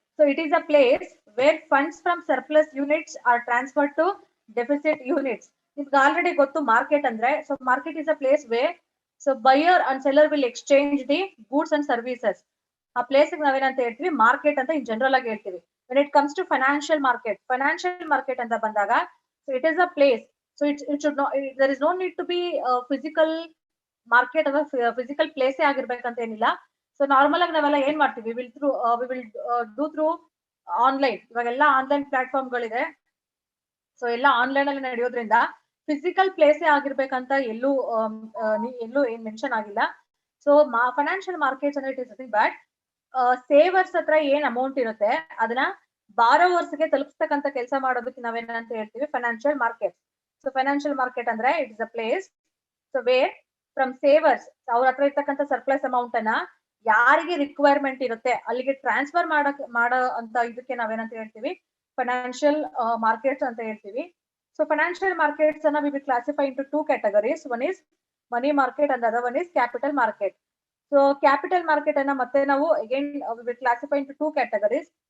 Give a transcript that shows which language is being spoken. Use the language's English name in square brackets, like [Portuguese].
[English] So it is a place where funds from surplus units are transfer to deficit units. [Kannada] ನಿಮ್ಗೆ already ಗೊತ್ತು market ಅಂದ್ರೆ. [English] So market is a place way so buyer and seller will exchange the goods and services. [Kannada] ಆ place ನಾವೇನಂತ ಹೇಳ್ತೀವಿ? Market ಅಂತ in general ಆಗಿ ಹೇಳ್ತೀವಿ. [English] When it comes to financial market ಅಂತ ಬಂದಾಗ so it is a place. So it should not, there is no need to be physical market or physical place [Kannada] ಆಗಿರ್ಬೇಕಂತ ಏನಿಲ್ಲ. So normal ಆಗಿ ನಾವೆಲ್ಲ ಏನ್ ಮಾಡ್ತೀವಿ? [English] we will do through [Kannada] online. ಇವಾಗೆಲ್ಲ online platform ಗಳಿದೆ. So ಎಲ್ಲ ಆನ್ಲೈನ್ ಅಲ್ಲಿ ನಡೆಯೋದ್ರಿಂದ physical place ಆಗಿರ್ಬೇಕಂತ ಎಲ್ಲೂ ಏನ್ ಮೆನ್ಷನ್ ಆಗಿಲ್ಲ. ಸೊ ಫೈನಾನ್ಷಿಯಲ್ ಮಾರ್ಕೆಟ್ಸ್ ಅಂದ್ರೆ it is nothing but savers ಹತ್ರ ಏನ್ ಅಮೌಂಟ್ ಇರುತ್ತೆ ಅದನ್ನ ಬಾರೋವರ್ಸ್ ಗೆ ತಲುಪಿಸ್ತಕ್ಕಂತ ಕೆಲಸ ಮಾಡೋದಕ್ಕೆ ನಾವೇನಂತ ಹೇಳ್ತೀವಿ? Financial market. So financial market ಅಂದ್ರೆ it is a place so where from savers, ಅವ್ರ ಹತ್ರ ಇರ್ತಕ್ಕಂಥ ಸರ್ಪ್ಲಸ್ ಅಮೌಂಟ್ ಅನ್ನ ಯಾರಿಗೆ ರಿಕ್ವೈರ್ಮೆಂಟ್ ಇರುತ್ತೆ ಅಲ್ಲಿಗೆ ಟ್ರಾನ್ಸ್ಫರ್ ಮಾಡೋ ಅಂತ ಇದಕ್ಕೆ ನಾವೇನಂತ ಹೇಳ್ತೀವಿ? ಫೈನಾನ್ಷಿಯಲ್ ಮಾರ್ಕೆಟ್ಸ್ ಅಂತ ಹೇಳ್ತೀವಿ. ಸೊ ಫೈನಾನ್ಷಿಯಲ್ ಮಾರ್ಕೆಟ್ಸ್ ಅನ್ನ [English] We will classify into 2 categories. One is money market and the other one is capital market. So capital market [Kannada] ಅನ್ನ ಮತ್ತೆ ನಾವು [English] again we will classify into two categories.